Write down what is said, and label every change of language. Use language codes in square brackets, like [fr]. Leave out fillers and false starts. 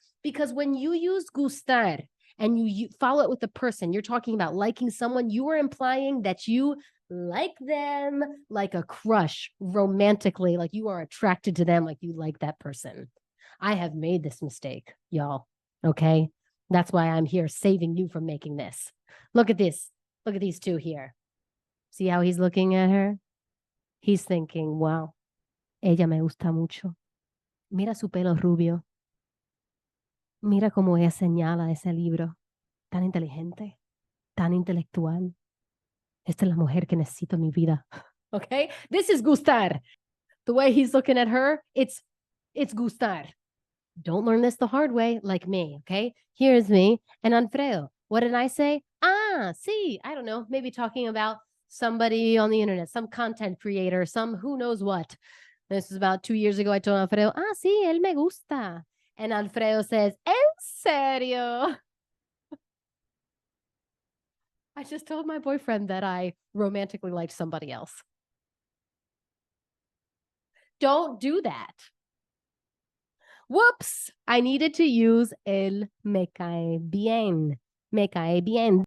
[en] Because when you use gustar and you follow it with the person, you're talking about liking someone, you are implying that you like them like a crush romantically, like you are attracted to them, like you like that person. I have made this mistake, y'all. Okay. That's why I'm here saving you from making this. Look at this. Look at these 2 here. See how he's looking at her? He's thinking, wow, [es] ella me gusta mucho. Mira su pelo rubio. Mira cómo ella señala ese libro. Tan inteligente, tan intelectual. Esta es la mujer que necesito en mi vida. [en] Okay? This is gustar. The way he's looking at her, it's gustar. Don't learn this the hard way like me, okay? Here's me and Alfredo. What did I say? [es] Ah, sí, [en] I don't know, maybe talking about somebody on the internet, some content creator, some who knows what. This is about 2 years ago. I told Alfredo, [es] ah, sí, él me gusta. [en] And Alfredo says, [es] ¿en serio? [en] I just told my boyfriend that I romantically liked somebody else. Don't do that. Whoops, I needed to use [es] el me cae bien. Me cae bien.